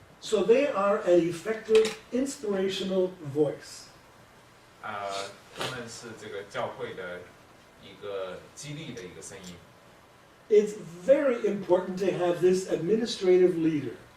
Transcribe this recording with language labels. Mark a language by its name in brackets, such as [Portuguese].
[English] so they are an effective inspirational voice. [Chinese] 他们是这个教会的一个激励的一个声音。 [English] It's very important to have this administrative leader.